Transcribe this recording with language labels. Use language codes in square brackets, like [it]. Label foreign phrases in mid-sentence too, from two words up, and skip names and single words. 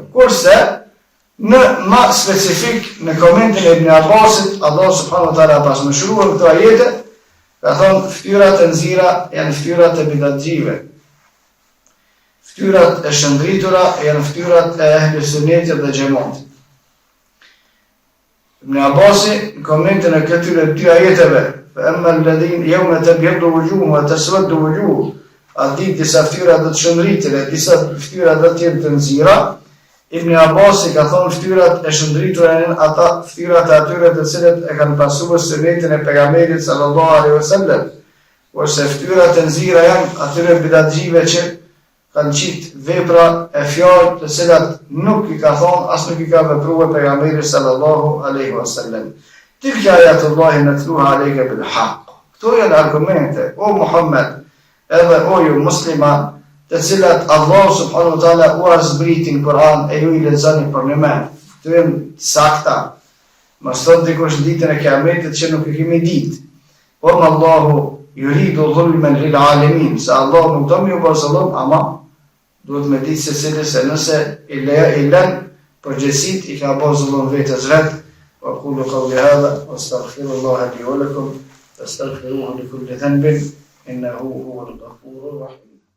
[sq] Kurse në më specifik në komentin e Ibn Abbasit, Allah [ar] سبحانه وتعالى [sq] pas më shkruar këto ajete, ka thonë fytyrat e nxira janë fytyrat e bidatxive. Fytyrat e shëndritura janë fytyrat e ehli sunnetit dhe xhamatit. Ibn Abbasi në komentin e këtyre dy ajeteve, [ar] فأما الذين يوم تبيض وجوههم وتسود وجوه, [sq] aty disa fytyra do të shëndriten e disa fytyra do të jenë të nxira. Ibn Abbasi ka thonë fytyrat e shëndritura janë ata fytyrat e atyre të cilët e kanë pasuar sunnetin e pejgamberit [ar] صلى الله عليه وسلم, [sq] kurse fytyrat e nxira janë atyre bidatxive që kanë qitë vepra e fjalë të cilat nuk i ka thonë, as nuk i ka vepruar pejgamberi [ar] صلى الله عليه وسلم. تلك آيات الله نتلوها عليك بالحق. [sq] Këto janë argumente, o Muhammed, edhe o ju musliman, të cilat Allah [ar] سبحانه وتعالى [sq] u zbritin Kur'an e ju i lexoni për në mend. Këto janë sakta. Mos thot dikush ditën e Kiametit që nuk e kemi ditë. [ar] Po الله يريد ظلما للعالمين, [sq] se Allah nuk do më u bëj zullum, ama duhet me ditë se cilë se nëse i lën përgjësit i ka bo zullum vetës vetë. [ar] وقولوا قولي هذا وأستغفر الله لي ولكم فاستغفروه لكل ذنب إنه هو الغفور الرحيم.